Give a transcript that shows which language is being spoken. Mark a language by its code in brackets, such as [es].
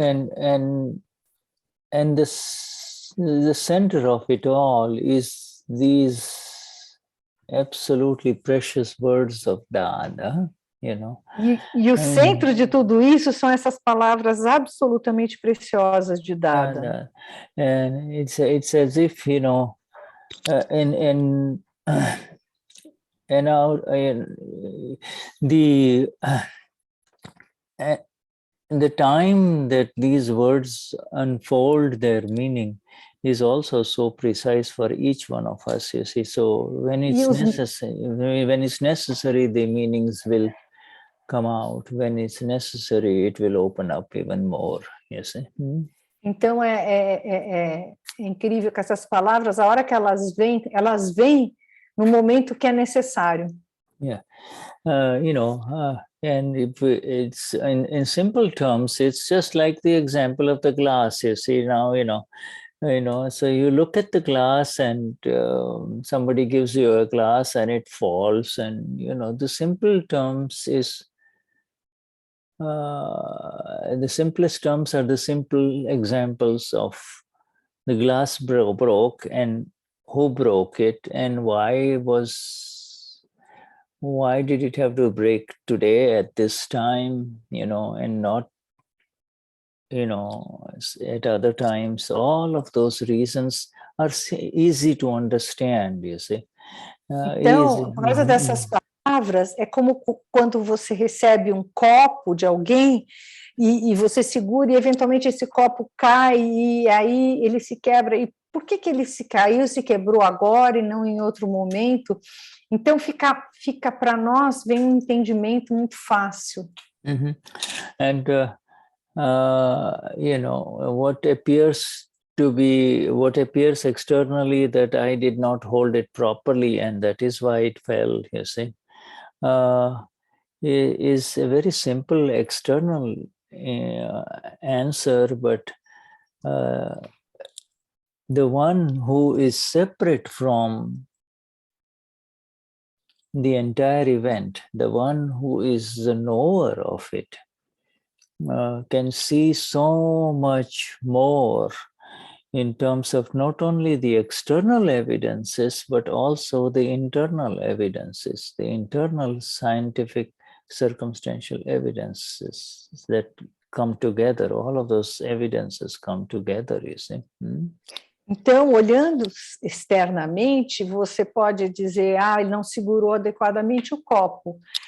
[en] And the center of it all is these absolutely precious words of Dada, [pt] E o centro de tudo isso são essas palavras absolutamente preciosas de Dada. [en] And it's as if, the time that these words unfold their meaning is also so precise for each one of us, you see. So when it's necessary, the meanings will come out. When it's necessary, it will open up even more, you see. [pt] Então é incrível que essas palavras, a hora que elas vêm no momento que é necessário. [en] Yeah, and if it's in simple terms, it's just like the example of the glass. You see now, so you look at the glass and somebody gives you a glass and it falls, and the simple terms is the simplest terms are the simple examples of the glass broke and who broke it and why did it have to break today at this time, and not, at other times. All of those reasons are easy to understand, you see. [pt] Então, por causa dessas palavras, é como quando você recebe um copo de alguém e você segura e eventualmente esse copo cai e aí ele se quebra. E por que ele se caiu, se quebrou agora e não em outro momento? Então, fica para nós, vem um entendimento muito fácil. [en] And, what appears externally that I did not hold it properly and that is why it fell, you see, is a very simple external answer, but the one who is separate from the entire event, the one who is the knower of it, can see so much more in terms of not only the external evidences, but also the internal evidences, the internal scientific circumstantial evidences that come together. All of those evidences come together, you see. [pt] Então, olhando externamente, você pode dizer, ele não segurou adequadamente o copo.